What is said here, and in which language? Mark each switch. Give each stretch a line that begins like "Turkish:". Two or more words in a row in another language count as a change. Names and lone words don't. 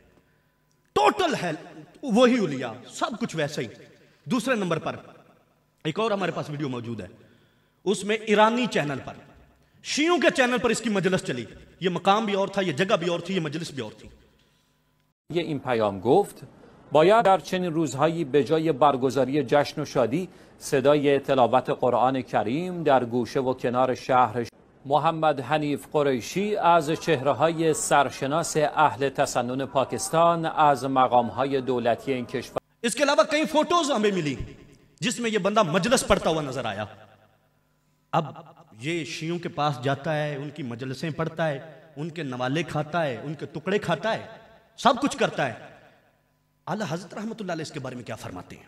Hindi: टोटल है वही उलिया, सब कुछ वैसे ही। दूसरे नंबर पर एक और हमारे पास वीडियो मौजूद है, उसमें ईरानी चैनल पर, शियों के चैनल पर इसकी मजलिस चली। ये मकाम भी और था, ये जगह भी और थी, ये मजलिस भी और थी।
Persian: ये این پیام گفت باید در چنین روزهایی به جای برگزاری جشن و شادی صدای تلاوت قرآن کریم در گوشه و کنار شهر. محمد حنیف قریشی از چهره‌های سرشناس اهل تسنن پاکستان از مقام‌های دولتی این کشور.
Hindi: इसके अलावा कई फोटोज हमें मिली जिसमें यह बंदा मजलिस पढ़ता हुआ नजर आया। अब ये शियों के पास जाता है, उनकी मजलिसें पढ़ता है, उनके नवाले खाता है, उनके टुकड़े खाता है, सब कुछ करता है। आला हजरत
Arabic: رحمة الله عليه
Hindi: इसके बारे में क्या फरमाते हैं?